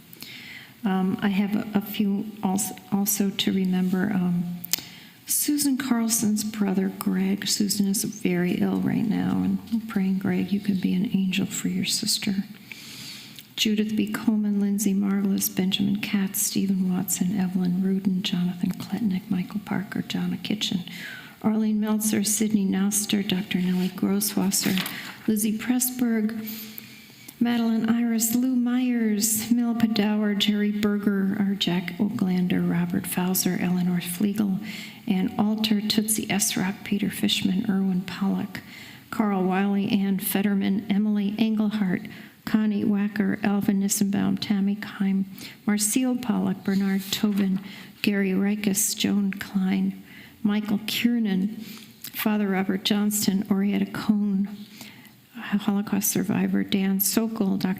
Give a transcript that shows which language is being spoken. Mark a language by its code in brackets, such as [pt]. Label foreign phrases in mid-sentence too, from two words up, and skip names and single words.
[en] I have a few also to remember. Susan Carlson's brother, Greg. Susan is very ill right now, and I'm praying, Greg, you can be an angel for your sister. Judith B. Coleman, Lindsay Marvelous, Benjamin Katz, Stephen Watson, Evelyn Rudin, Jonathan Kletnick, Michael Parker, Jonna Kitchen, Arlene Meltzer, Sydney Noster, Dr. Nellie Grosswasser, Lizzie Pressberg, Madeline Iris, Lou Myers, Mil Padower, Jerry Berger, our Jack Oglander, Robert Fauser, Eleanor Flegel, and Alter, Tootsie Esrock, Peter Fishman, Erwin Pollock, Carl Wiley, Ann Fetterman, Emily Engelhart, Connie Wacker, Alvin Nissenbaum, Tammy Keim, Marcio Pollock, Bernard Tobin, Gary Reikus, Joan Klein, Michael Kiernan, Father Robert Johnston, Orietta Cohn, Holocaust survivor Dan Sokol, Dr.